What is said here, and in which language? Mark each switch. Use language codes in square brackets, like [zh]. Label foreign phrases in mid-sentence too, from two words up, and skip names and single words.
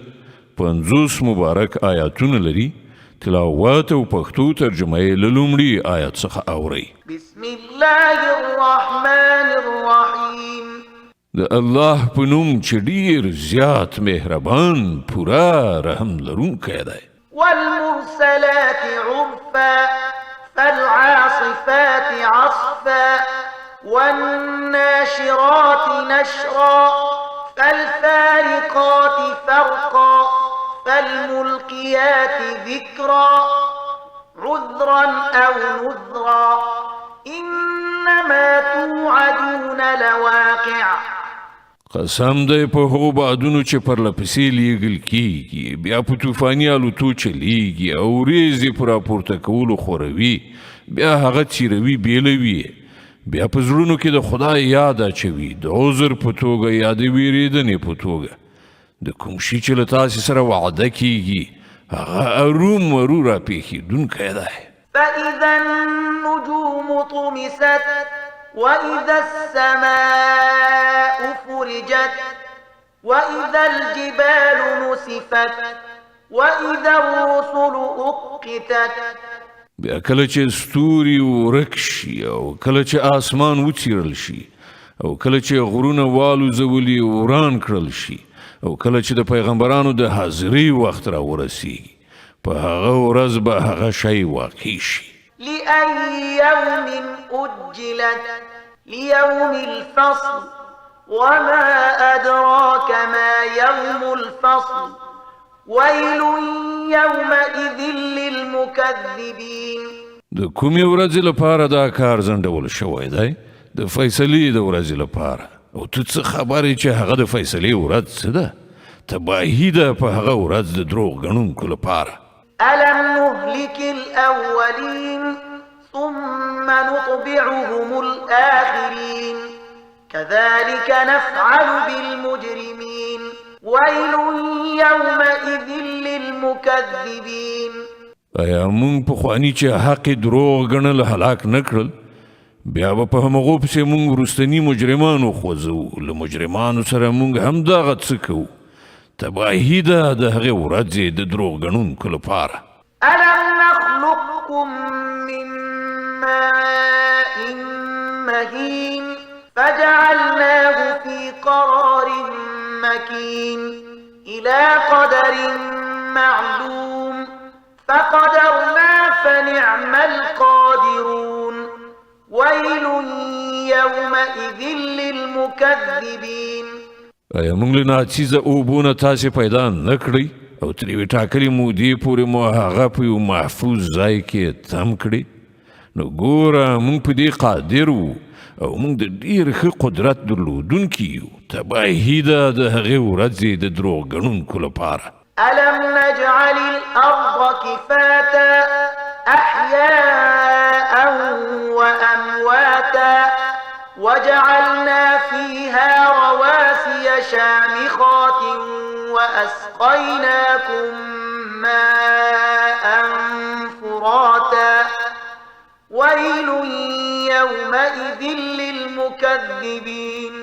[ps] 50 مبارک آیاتونه لري. تلاوت او پښتو ترجمه یې له لومړي آیت څخه اورئ. [ar] بسم الله الرحمن الرحیم. [ps] د الله په نوم چې ډیر زیات مهربان پورا رحم لرونکی دی. [ar] والمرسلات عرفا فالعاصفات عصفا والناشرات نشرا فالفارقات فرقا فالملقيات ذكرا عذرا أو نذرا إنما توعدون لواقع. [ps] قسم دی په هغو بادونو چې پرلپسې لیږل کیږي، بیا په طوفاني الوتو چلیږي او ورېځې په راپورته کولو خوروي، بیا هغه څیروي بیلوي، بیا په زړونو کې د خدای یاد اچوي، د عذر په توګه یا د ویرېدنې په توګه. د کوم شي چې له تاسې سره وعده کیږي هغه ارومرو راپېښېدونکی دی. [ar] فإذا النجوم طمست وإذا السماء فرجت وإذا الجبال نسفت وإذا الرسل أقتت. [ps] بیا کله چې ستوري ورک شي او کله چې آسمان وڅیرل شي او کله چې غرونه والوزولي وران کړل شي او کله چې د پیغمبرانو د حاضرۍ وخت را ورسیږي، په هغه ورځ به هغه شی واقع شي. [ar] لأي يوم أجلت ليوم الفصل وما أدراك ما يوم الفصل ويل يومئذ للمكذبين. [ps] د کومې ورځې لپاره دا کار ځنډول شوی دی؟ د فیصلې د ورځې لپاره. او ته څه خبرې چې هغه د فیصلې ورځ څه ده؟ تباهي ده په هغه ورځ د دروغ ګڼونکو لپاره. [ar] ألم نهلك الأولين ثم نطبعهم الآخرين كذلك نفعل بالمجرمين ويل يومئذ للمكذبين. [ps] ایا مونږ پخواني چې حق دروغ ګڼل هلاک نه کړل، بیا به په همغو پسې مونږ وروستني مجرمان وخوځوو، له مجرمانو سره مونږ همدغه څه کوو. تباهي ده د هغې ورځې د دروغ ګڼونکو لپاره. [ar] ألم نخلقكم من ماء مهين فجعلناه في قرار مكين إلى قدر معلوم فقدرنا فنعم القادرون ويل يومئذ للمكذبين. [ps] ایا موږ له ناڅیزه اوبونه تاسې پیدا نه کړئ او تر یوې ټاکلې مودې پورې مو هغه په یو محفوظ ځای کې تم کړي؟ نو ګوره موږ په دې قادر وو او موږ د ډېر ښه قدرت درلودونکي یو. تباهي ده د هغې ورځې د دروغ ګڼونکو لپاره. [ar] ألم نجعل الأرض كفاتا أحياء وأمواتا وجعلنا فيها رواسي شامخات وأسقيناكم ماء فراتا ويل يومئذ للمكذبين.